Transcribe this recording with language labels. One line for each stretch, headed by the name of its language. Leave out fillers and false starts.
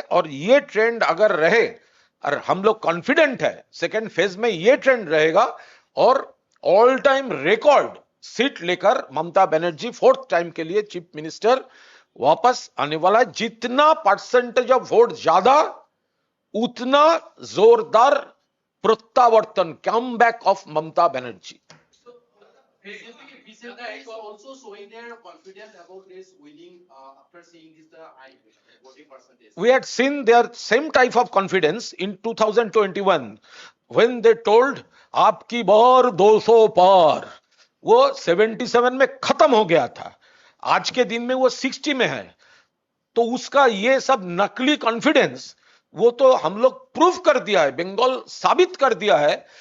Hindi: और ये ट्रेंड अगर रहे, और हम लोग कॉन्फिडेंट है सेकेंड फेज में ये ट्रेंड रहेगा, और ऑल टाइम रिकॉर्ड सीट लेकर ममता बनर्जी 4th टाइम के लिए चीफ मिनिस्टर वापस आने वाला है। जितना परसेंटेज ऑफ वोट ज्यादा, उतना जोरदार प्रत्यावर्तन,
English: come back of
Hindi: Mamata Banerjee.
English: BJP is also showing their confidence about this winning after seeing this the high voting percentage. We had seen their same type of confidence in 2021 when they told
Hindi: आपकी बार 200 पार, वो 77 में खत्म हो गया था, आज के दिन में वो 60 में है। तो उसका ये सब नकली कॉन्फिडेंस वो तो हम लोग प्रूव कर दिया है, बंगाल साबित कर दिया है।